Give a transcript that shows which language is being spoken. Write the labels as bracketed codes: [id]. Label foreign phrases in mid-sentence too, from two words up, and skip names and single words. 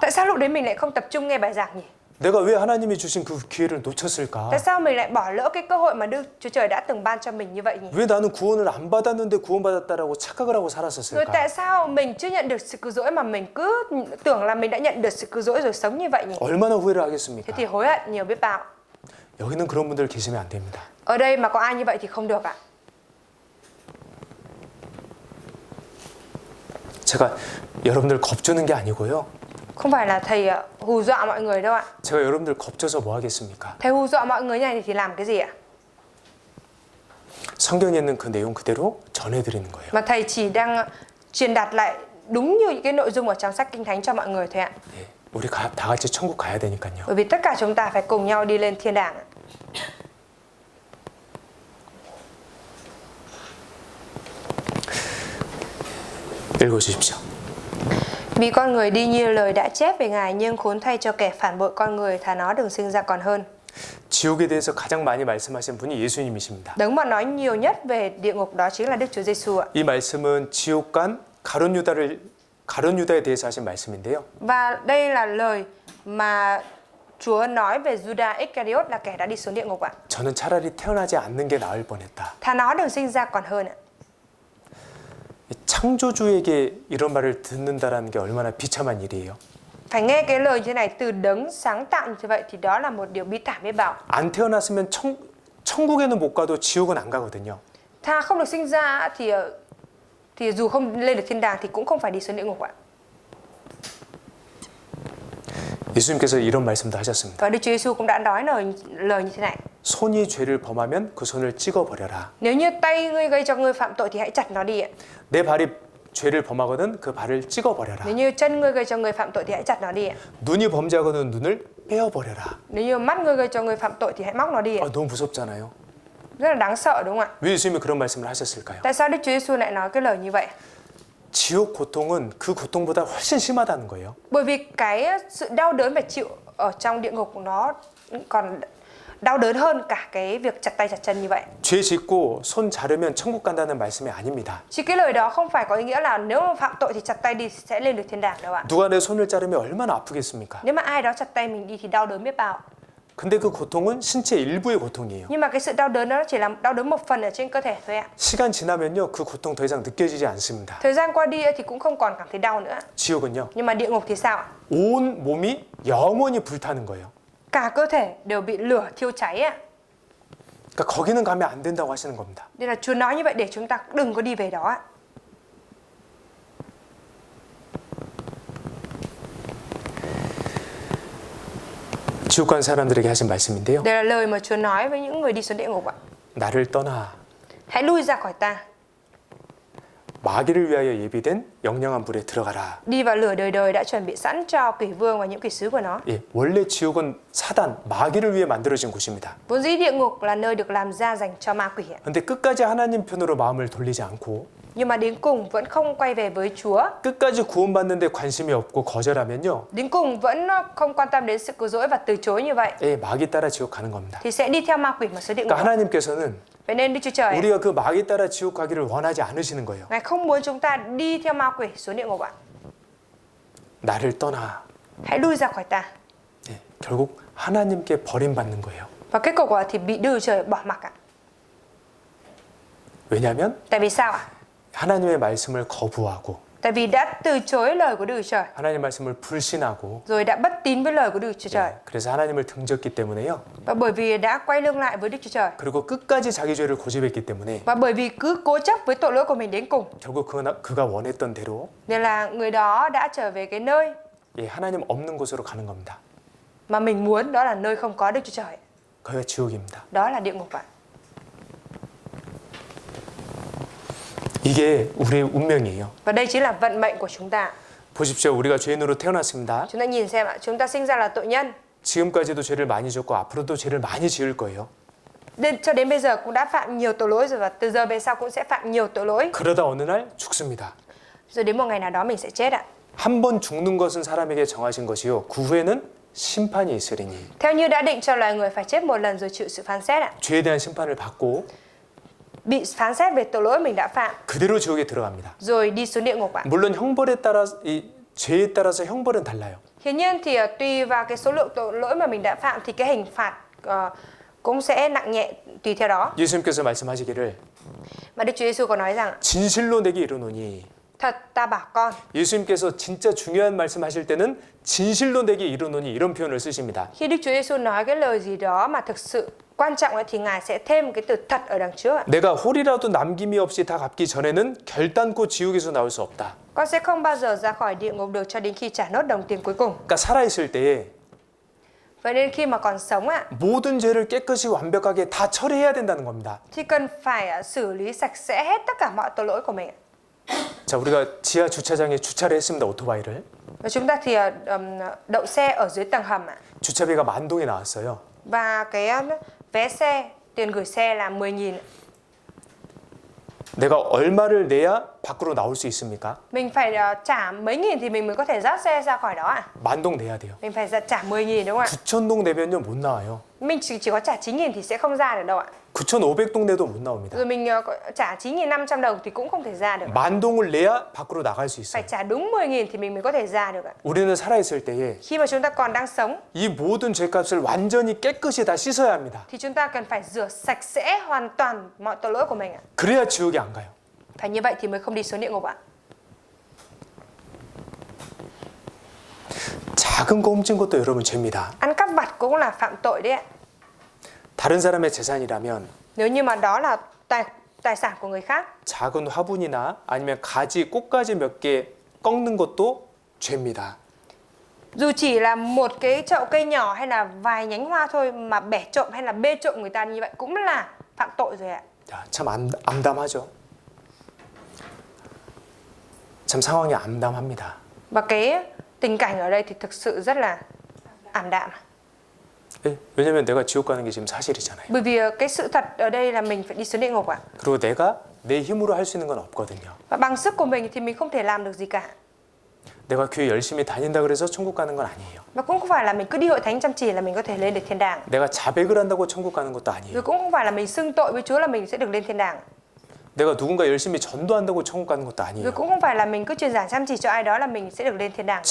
[vi] Tại sao lúc đấy mình lại không tập trung nghe bài giảng nhỉ? [ko] 내가 왜 하나님이 주신 그 기회를 놓쳤을까? [vi] Tại sao mình lại bỏ lỡ cái cơ hội mà Chúa Trời đã từng ban cho mình như vậy nhỉ? [ko] 왜 나는 구원을 안 받았는데 구원받았다라고 착각을 하고 [vi] Rồi [ko] 살았었을까? [vi] tại sao mình chưa nhận được sự cứu rỗi mà mình cứ tưởng là mình đã nhận được sự cứu rỗi rồi sống như vậy nhỉ? [ko] 얼마나 후회를 [vi] Thế [ko] 하겠습니까? [vi] thì hối hận nhiều biết bao. [ko] 여기는 그런 분들 계시면 안 됩니다. [vi] Ở đây mà có ai như vậy thì không được ạ. [ko] 제가 여러분들 겁주는 게 아니고요. [vi] Không phải là thầy hù dọa mọi người đâu ạ. [ko] 제가 여러분들 겁줘서 뭐 하겠습니까? [vi] Thầy hù dọa mọi người như này thì làm cái gì ạ? [ko] 성경에 있는 그 내용 그대로 전해드리는 거예요. [vi] Mà thầy chỉ đang truyền đạt lại đúng như những cái nội dung ở trong sách Kinh Thánh cho mọi người thôi ạ. [ko] 예, 우리 다 같이 천국 가야 되니까요. [vi] Bởi vì tất cả chúng ta phải cùng nhau đi lên thiên đàng ạ. [ko] 읽어주십시오. [vi] Vì con người đi như lời đã chép về Ngài, nhưng khốn thay cho kẻ phản bội con người, thà nó đừng sinh ra còn hơn. [ko] 지옥에 대해서 가장 많이 말씀하신 분이 예수님이십니다. [vi] Đấng mà nói nhiều nhất về địa ngục đó chính là Đức Chúa Giêsu ạ. [ko] 이 말씀은 지옥간 가룟 유다에 대해서 하신 말씀인데요. [vi] Và đây là lời mà Chúa nói về Judas Iscariot là kẻ đã đi xuống địa ngục ạ. [ko] 저는 차라리 태어나지 않는 게 나을 뻔했다. [vi] Thà nó đừng sinh ra còn hơn ạ. [ko] 창조주에게 이런 말을 듣는다라는 게 얼마나 비참한 일이에요. [vi] Phải nghe cái lời như thế này từ đấng sáng tạo như vậy thì đó là một điều bi thảm biết bao. [ko] 안 태어났으면 천국에는 못 가도 지옥은 안 가거든요. [vi] Thà không được sinh ra thì dù không lên được thiên đàng thì cũng không phải đi xuống địa ngục ạ. [ko] 예수님께서 이런 말씀도 하셨습니다. [vi] Và Đức Chúa Giêsu cũng đã nói lời như thế này. [ko] 손이 죄를 범하면 그 손을 찍어버려라. [vi] Nếu như tay ngươi gây cho ngươi phạm tội thì hãy chặt nó đi ạ. [ko] 내 발이 죄를 범하거든 그 발을 찍어버려라. [vi] Nếu như chân ngươi gây cho ngươi phạm tội thì hãy chặt nó đi ạ. [ko] 눈이 범죄하거든 눈을 빼어버려라. [vi] Nếu như mắt ngươi gây cho ngươi phạm tội thì hãy móc nó đi ạ. [ko] 너무 무섭잖아요. [vi] Rất là đáng sợ đúng không ạ? [ko] 왜 예수님이 그런 말씀을 하셨을까요? [vi] Tại sao Đức Chúa Giêsu lại nói cái lời như vậy? [ko] 지옥 고통은 그 고통보다 훨씬 심하다는 거예요. [vi] Bởi vì cái sự đau đớn phải chịu ở trong địa ngục nó còn đau đớn hơn cả cái việc chặt tay chặt chân như vậy. [ko] 죄 짓고 손 자르면 천국 간다는 말씀이 아닙니다. [vi] Chỉ cái lời đó không phải có ý nghĩa là nếu mà phạm tội thì chặt tay đi sẽ lên được thiên đàng đâu ạ. [ko] 누가 내 손을 자르면 얼마나 아프겠습니까? [vi] Nếu mà ai đó chặt tay mình đi thì đau đớn biết bao. [ko] 근데 그 고통은 신체 일부의 고통이에요. [vi] Nhưng mà cái sự đau đớn đó chỉ là đau đớn một phần ở trên cơ thể thôi ạ. [ko] 시간 지나면요 그 고통 더 이상 느껴지지 않습니다. [vi] Thời gian qua đi thì cũng không còn cảm thấy đau nữa. [ko] 지옥은요 [vi] Nhưng mà địa ngục thì sao ạ? [ko] 온 몸이 영원히 불타는 거예요. [vi] Cả cơ thể đều bị lửa thiêu cháy ạ. [ko] 그러니까 거기는 가면 안 된다고 하시는 겁니다. [vi] Nên là Chúa nói như vậy để chúng ta đừng có đi về đó ạ. [ko] 지옥 간 사람들에게 하신 말씀인데요. [vi] Đây là lời mà Chúa nói với những người đi xuống địa ngục ạ. [ko] 나를 떠나 [vi] Hãy lui ra khỏi ta, [ko] 마귀를 위하여 예비된 영영한 불에 들어가라. [vi] đi vào lửa đời đời đã chuẩn bị sẵn cho quỷ vương và những quỷ sứ của nó. [ko] 예, 원래 지옥은 사단, 마귀를 위해 만들어진 곳입니다. [vi] Vốn dĩ địa ngục là nơi được làm ra dành cho ma quỷ ạ. [ko] 근데 끝까지 하나님 편으로 마음을 돌리지 않고 [vi] Nhưng mà đến cùng vẫn không quay về với Chúa. [ko] 끝까지 구원받는데 관심이 없고 거절하면요. [vi] Đến cùng vẫn không quan tâm đến sự cứu rỗi và từ chối như vậy [ko] 예, 마귀 따라 지옥 가는 겁니다. [vi] thì sẽ đi theo ma quỷ mà xuống địa ngục. [ko] 그러니까 하나님께서는 [vi] Vậy nên Đức Chúa Trời, [ko] 우리가 그 마귀 따라 지옥 가기를 원하지 않으시는 거예요. [vi] Ngài không muốn chúng ta đi theo ma quỷ xuống địa ngục ạ. [ko] 나를 떠나. [vi] Hãy lui ra khỏi ta. [ko] 예, 결국 하나님께 버림받는 거예요. [vi] Và kết cục thì bị Đức Chúa Trời bỏ mặc ạ. [ko] 왜냐하면 [vi] Tại vì sao ạ? [ko] 하나님의 말씀을 거부하고 [vi] Tại vì đã từ chối lời của Đức Chúa Trời, [ko] 하나님 말씀을 불신하고 [vi] rồi đã bất tín với lời của Đức Chúa Trời. [ko] 그래서 하나님을 등졌기 때문에요. [vi] Và bởi vì đã quay lưng lại với Đức Chúa Trời, [ko] 그리고 끝까지 자기 죄를 고집했기 때문에 [vi] và bởi vì cứ cố chấp với tội lỗi của mình đến cùng, [ko] 결국 그가 원했던 대로 [vi] nên là người đó đã trở về cái nơi [ko] 예, 하나님 없는 곳으로 가는 겁니다. [vi] mà mình muốn, đó là nơi không có Đức Chúa Trời. [ko] 거기가 지옥입니다. [vi] Đó là địa ngục ạ. [ko] 이게 우리의 운명이에요. [vi] Và đây chính là vận mệnh của chúng ta. [ko] 보십시오. 우리가 죄인으로 태어났습니다. [vi] Chúng ta nhìn xem ạ, chúng ta sinh ra là tội nhân. [ko] 지금까지도 죄를 많이 졌고 앞으로도 죄를 많이 지을 거예요. [vi] Cho đến bây giờ cũng đã phạm nhiều tội lỗi rồi và từ giờ về sau cũng sẽ phạm nhiều tội lỗi. [ko] 그러다 어느 날 죽습니다. [vi] Rồi đến một ngày nào đó mình sẽ chết ạ. [ko] 한 번 죽는 것은 사람에게 정하신 것이요. 그 후에는 심판이 있으리니. [vi] Theo như đã định cho loài người phải chết một lần rồi chịu sự phán xét ạ. [ko] 죄에 대한 심판을 받고 [vi] Bị phán xét về tội lỗi mình đã phạm, [ko] 그대로 지옥에 들어갑니다. [vi] rồi đi xuống địa ngục ạ. [ko] 물론 형벌에 따라 이 죄에 따라서 형벌은 달라요. [vi] Hiển nhiên thì tùy vào cái số lượng tội lỗi mà mình đã phạm thì cái hình phạt cũng sẽ nặng nhẹ tùy theo đó. [ko] 예수님께서 말씀하시기를 [vi] Mà Đức Chúa Giêsu có nói rằng [ko] 진실로 내게 이르노니. [vi] thật ta bảo con. [ko] 예수님께서 진짜 중요한 말씀하실 때는 진실로 내게 이르노니 이런 표현을 쓰십니다. [vi] Khi Đức Chúa Giêsu nói cái lời gì đó mà thực sự quan trọng ấy, thì Ngài sẽ thêm cái từ thật ở đằng trước ạ. [ko] 내가 홀이라도 남김이 없이 다 갚기 전에는 결단코 지옥에서 나올 수 없다. [vi] Con sẽ không bao giờ ra khỏi địa ngục được cho đến khi trả nốt đồng tiền cuối cùng. [ko] 그러니까 살아있을 때에 [vi] Vậy nên khi mà còn sống ạ, [ko] 모든 죄를 깨끗이 완벽하게 다 처리해야 된다는 겁니다. [vi] thì cần phải xử lý sạch sẽ hết tất cả mọi tội lỗi của mình. [ko] 자, 우리가 지하 주차장에 주차를 했습니다. 오토바이를. [vi] Và chúng ta thì đậu xe ở dưới tầng hầm ạ. [ko] 주차비가 10,000동에 나왔어요. [vi] Và cái vé xe, tiền gửi xe là 10.000. [ko] 내가 얼마를 내야 밖으로 나올 수 있습니까? [vi] Mình phải trả mấy nghìn thì mình mới có thể dắt xe ra khỏi đó ạ? [ko] 10,000동 내야 돼요. [vi] Mình phải trả 10.000 đúng không ạ? [ko] 9,000동 내면요 못 나와요. [vi] Mình chỉ có trả 9.000 thì sẽ không ra được đâu ạ. [ko] 9,500동 내도 못 나옵니다. [vi] Rồi mình trả 9.500 đồng thì cũng không thể ra được. [ko] 10,000동을 내야 밖으로 나갈 수 있어요. [vi] Phải trả đúng 10.000 thì mình mới có thể ra được ạ. [ko] 우리는 살아있을 때에 [vi] Khi mà chúng ta còn đang sống [ko] 이 모든 죄값을 완전히 깨끗이 다 씻어야 합니다. [vi] thì chúng ta cần phải rửa sạch sẽ hoàn toàn mọi tội lỗi của mình ạ. [ko] 그래야 지옥에 안 가요. [vi] Phải như vậy thì mới không đi xuống địa ngục ạ. [ko] 작은 거 훔친 것도 여러분 죄입니다. [vi] Ăn cắp vặt cũng là phạm tội đấy ạ. [ko] 다른 사람의 재산이라면 [vi] Nếu như mà đó là tài sản của người khác, [ko] 작은 화분이나 아니면 가지, 꽃가지 몇 개 꺾는 것도 죄입니다. [vi] dù chỉ là một cái chậu cây nhỏ hay là vài nhánh hoa thôi mà bẻ trộm hay là bê trộm người ta như vậy cũng là phạm tội rồi ạ. [ko] 야, 참 암담하죠. 참 상황이 암담합니다. [vi] Và cái tình cảnh ở đây thì thực sự rất là ảm đạm. [ko] 예, 왜냐면 내가 지옥 가는 게 지금 사실이잖아요. [vi] Bởi vì cái sự thật ở đây là mình phải đi xuống địa ngục ạ. [ko] 그리고 내가 내 힘으로 할 수 있는 건 없거든요. [vi] Và bằng sức của mình thì mình không thể làm được gì cả. [ko] 내가 교회 열심히 다닌다 그래서 천국 가는 건 아니에요. [vi] Và cũng không phải là mình cứ đi hội thánh chăm chỉ là mình có thể lên được thiên đàng. [ko] 내가 자백을 한다고 천국 가는 것도 아니에요. [vi] Rồi cũng không phải là mình xưng tội với Chúa là mình sẽ được lên thiên đàng. [ko] 내가 누군가 열심히 전도한다고 천국 가는 것도 [vi] Rồi [ko] 아니에요. [vi] cũng không phải là mình cứ truyền giảng chăm chỉ cho ai đó là mình sẽ được lên thiên đàng.